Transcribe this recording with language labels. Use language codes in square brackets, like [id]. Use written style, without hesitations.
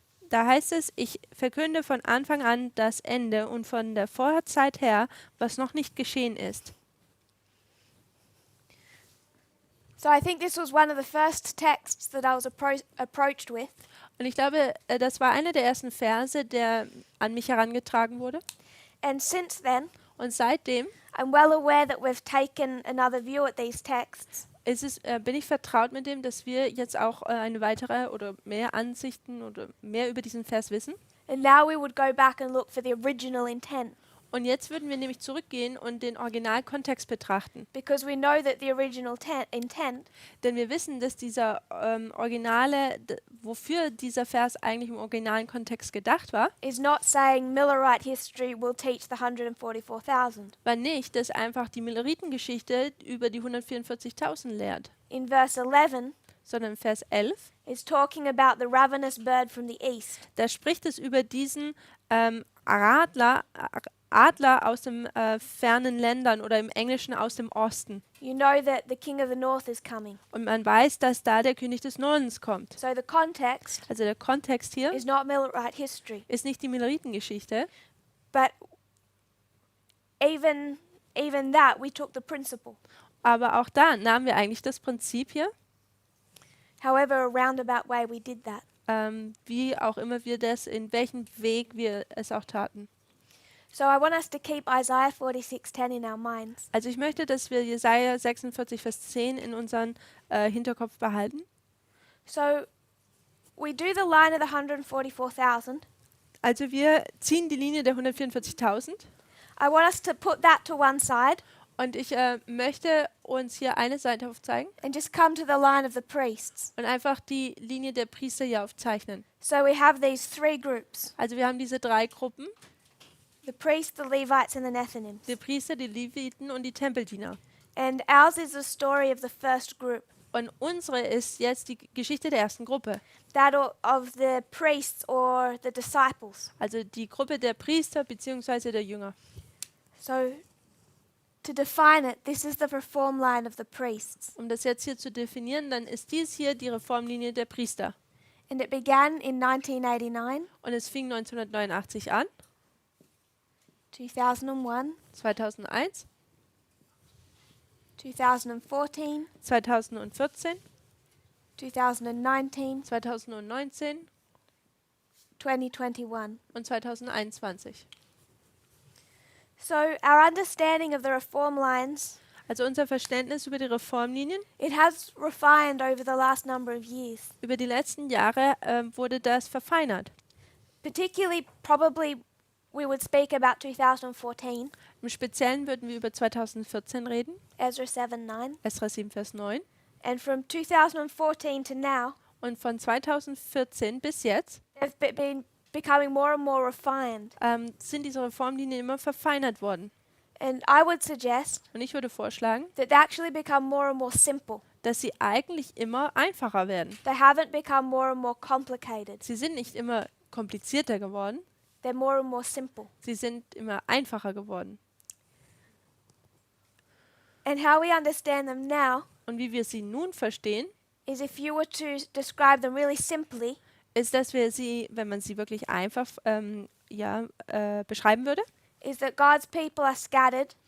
[de] Da heißt es, ich verkünde von Anfang an das Ende und von der Vorzeit her, was noch nicht geschehen ist. [en] So I think this was one of the first texts that I was approached with. [de] Und ich glaube, das war einer der ersten Verse, der an mich herangetragen wurde. [en] And since then, [de] Und seitdem [en] I'm well aware that we've taken another view at these texts. [de] bin ich vertraut mit dem, dass wir jetzt auch eine weitere oder mehr Ansichten oder mehr über diesen Vers wissen. [en] And now we would go back and look for the original intent, [de] Und jetzt würden wir nämlich zurückgehen und den Originalkontext betrachten. [en] because we know that the original intent [de] Denn wir wissen, dass dieser wofür dieser Vers eigentlich im originalen Kontext gedacht war, [en] is not saying Millerite history will teach the 144,000. [de] war nicht, dass einfach die Milleritengeschichte über die 144.000 lehrt, [en] In verse 11, [de] sondern Vers 11, [en] is talking about the ravenous bird from the east. [de] da spricht es über diesen Adler aus den fernen Ländern oder im Englischen aus dem Osten. [en] You know that the king of the north is coming. [de] Und man weiß, dass da der König des Nordens kommt. [en] So the context [de] Also der Kontext hier [en] is not Millerite history. [de] ist nicht die Milleritengeschichte, [en] But even that, we took the principle. [de] aber auch da nahmen wir eigentlich das Prinzip hier, [en] However, a roundabout way we did that. [de] wie auch immer wir das, in welchem Weg wir es auch taten. [en] So I want us to keep Isaiah 46:10 in our minds. [de] Also ich möchte, dass wir Jesaja 46, Vers 10 in unseren Hinterkopf behalten. [en] So we do the line of the 144,000. [de] Also wir ziehen die Linie der 144.000 [en] I want us to put that to one side [de] und ich möchte uns hier eine Seite aufzeigen [en] and just come to the line of the priests. [de] und einfach die Linie der Priester hier aufzeichnen. [en] So we have these three groups: [de] Also wir haben diese drei Gruppen, [en] the priests, the Levites, and the Nethinims. [de] die Priester, die Leviten und die Tempeldiener. [en] And ours is the story of the first group, [de] Und unsere ist jetzt die Geschichte der ersten Gruppe. [en] that of the priests or the disciples. [de] Also die Gruppe der Priester bzw. der Jünger. [en] So to define it, this is the reform line of the priests. [de] Um das jetzt hier zu definieren, dann ist dies hier die Reformlinie der Priester. [en] And it began in 1989, [de] Und es fing 1989 an, [en] 2001, [de] 2001, [en] 2014, [de] 2014, [en] 2019, [de] 2019 [en] 2021. [de] und 2021. [en] So our understanding of the reform lines, [de] Also unser Verständnis über die Reformlinien, [en] it has refined over the last number of years. [de] über die letzten Jahre wurde das verfeinert. [en] Particularly, probably, we would speak about 2014, [de] Im Speziellen würden wir über 2014 reden, [en] Ezra 7:9, [de] Esra 7, Vers 9. [en] and from 2014 to now, [de] Und von 2014 bis jetzt [en] they've been becoming more and more refined. [de] sind diese Reformlinien immer verfeinert worden. [en] And I would suggest [de] Und ich würde vorschlagen, [en] that they actually become more and more simple. [de] dass sie eigentlich immer einfacher werden. [en] They haven't become more and more complicated. [de] Sie sind nicht immer komplizierter geworden, [en] They're more and more simple. [de] sie sind immer einfacher geworden. [en] And how we understand them now [de] Und wie wir sie nun verstehen, [en] is if you were to describe them really simply, [de] ist, dass wir sie, wenn man sie wirklich einfach beschreiben würde, [en] is that God's people are scattered